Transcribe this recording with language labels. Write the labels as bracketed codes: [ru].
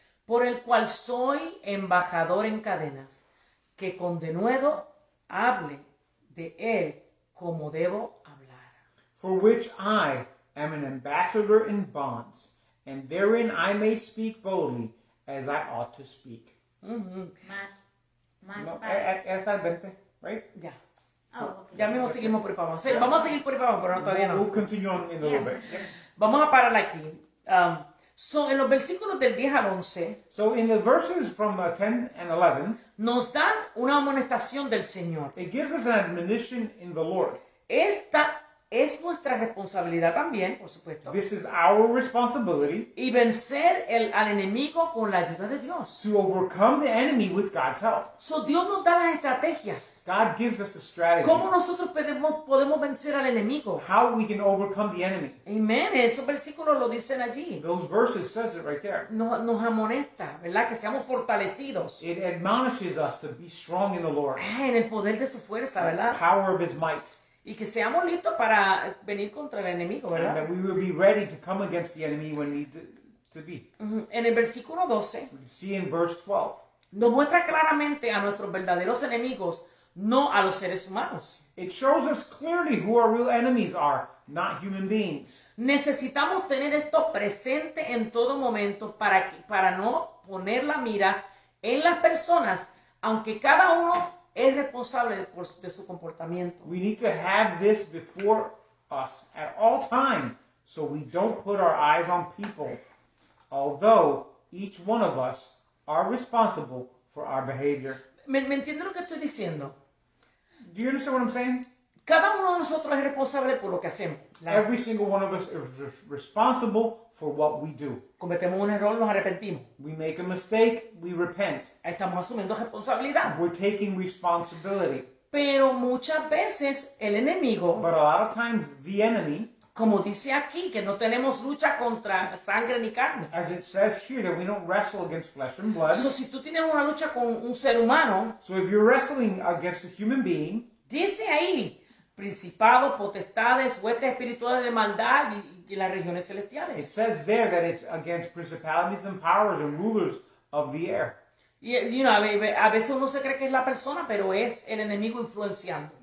[es] Por el cual soy embajador en cadenas, que con denuedo hable de él como debo hablar. [en] For which I am an ambassador in bonds, and therein I may speak boldly as I ought to speak. [es] Más No, para... hasta el 20, right? Ya, ok. ya mismo seguimos por ahí para abajo. Sí, vamos a seguir por ahí para abajo, pero no, todavía [en] We'll [es] no. [en] continue on in a little bit. Yep. [es] Vamos a parar aquí. En los versículos del 10 al 11 [en] So in the verses from 10 and 11, [es] nos dan una amonestación del Señor. [en] it gives us an admonition in the Lord. [es] Esta es nuestra responsabilidad también, por supuesto, [en] This is our responsibility [es] y vencer al enemigo con la ayuda de Dios. [en] to overcome the enemy with God's help. [es] So, Dios nos da las estrategias. [en] God gives us the strategy, [es] ¿Cómo nosotros podemos vencer al enemigo? [en] how we can overcome the enemy. [es] Amén. Esos versículos lo dicen allí. [en] Those verses says it right there. [es] Nos amonesta, ¿verdad? Que seamos fortalecidos [en] It admonishes us to be strong in the Lord, [es] en el poder de su fuerza, [en] the [es] ¿verdad? [en] power of His might, [es] Y que seamos listos para venir contra el enemigo, [en] and [es] ¿verdad? [en] that we will be ready to come against the enemy when need to be. [es] Ujú. En el versículo 12 [en] We can see in verse 12. [es] nos muestra claramente a nuestros verdaderos enemigos, no a los seres humanos. [en] It shows us clearly who our real enemies are, not human beings. [es] Necesitamos tener esto presente en todo momento para no poner la mira en las personas, aunque cada uno es responsable de su comportamiento. [en] We need to have this before us at all time so we don't put our eyes on people, although each one of us are responsible for our behavior. [es] ¿Me entiende lo que estoy diciendo? [en] Do you understand what I'm saying? [es] Cada uno de nosotros es responsable por lo que hacemos. [en] Every single one of us is responsible for what we do. [es] Cometemos un error, nos arrepentimos. [en] We make a mistake, we repent. [es] Estamos asumiendo responsabilidad. [en] We're taking responsibility. [es] Pero muchas veces el enemigo, [en] But a lot of times the enemy, [es] como dice aquí, que no tenemos lucha contra sangre ni carne. [en] as it says here, that we don't wrestle against flesh and blood. [es] So, si tú tienes una lucha con un ser humano, [en] So if you're wrestling against a human being, [es] dice ahí, principados, potestades, huestes espirituales de maldad y las regiones [en] it [es] celestiales. [en] says there that it's against principalities and powers and rulers of the air. [es] Y a veces uno se cree que es la persona, pero es el enemigo influenciando.